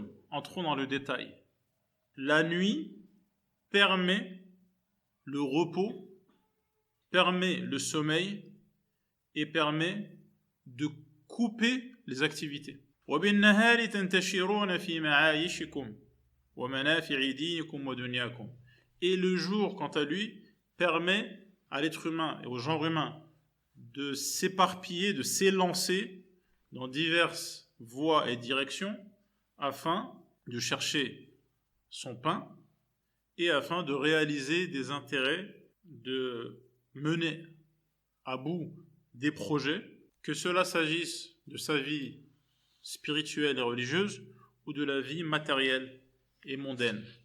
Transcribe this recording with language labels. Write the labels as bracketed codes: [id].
[fr] Entrons dans le détail. La nuit permet le repos, permet le sommeil et permet de couper les activités. [ar] وبالنهار تنتشرون في معايشكم ومنافع دينكم ودنياكم. [fr] Et le jour, quant à lui, permet à l'être humain et au genre humain de s'éparpiller, de s'élancer dans diverses voies et directions afin de chercher son pain et afin de réaliser des intérêts, de mener à bout des projets, que cela s'agisse de sa vie spirituelle et religieuse ou de la vie matérielle et mondaine.